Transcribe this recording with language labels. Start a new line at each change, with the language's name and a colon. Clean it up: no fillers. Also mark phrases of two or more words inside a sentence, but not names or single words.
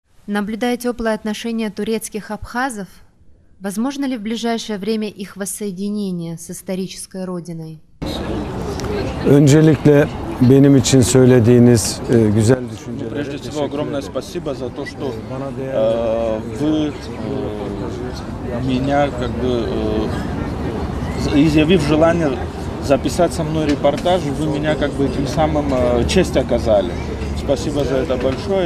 Russian: Наблюдая теплые отношения турецких абхазов, возможно ли в ближайшее время их воссоединение с исторической родиной?
Turkish: Öncelikle benim için söylediğiniz güzel düşünceler.
Russian: Прежде всего, огромное спасибо за то, что вы меня, изъявив желание записать со мной репортаж, вы меня этим самым честь оказали. Спасибо за это большое.